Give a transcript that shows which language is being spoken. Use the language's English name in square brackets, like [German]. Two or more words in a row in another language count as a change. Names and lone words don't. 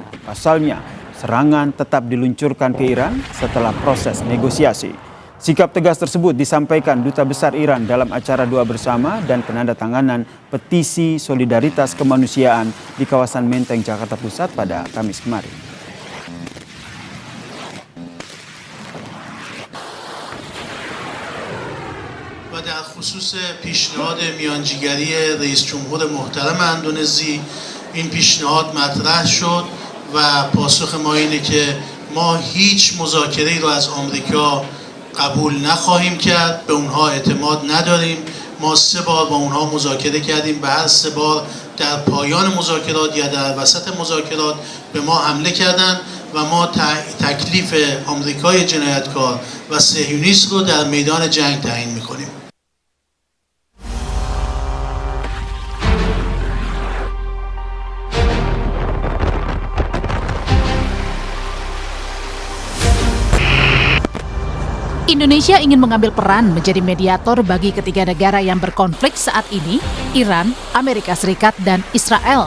[Indonesian] Pasalnya, serangan tetap diluncurkan ke Iran setelah proses negosiasi. Sikap tegas tersebut disampaikan Duta Besar Iran dalam acara doa bersama dan penandatanganan petisi solidaritas kemanusiaan di kawasan Menteng, Jakarta Pusat pada Kamis kemarin. [Persian] و در خصوص پیشنهاد میانجیگری رئیس جمهور محترم اندونزی این پیشنهاد مطرح شد و پاسخ ما اینه که ما هیچ مذاکره‌ای رو از آمریکا قبول نخواهیم کرد، به اونها اعتماد نداریم. ما 3 بار با اونها مذاکره کردیم، به هر 3 بار در پایان مذاکرات یا در وسط مذاکرات به ما حمله کردند و ما تکلیف آمریکای جنایتکار و صهیونیست رو در میدان جنگ تعیین می‌کنیم. [Indonesian] Indonesia ingin mengambil peran menjadi mediator bagi ketiga negara yang berkonflik saat ini, Iran, Amerika Serikat, dan Israel.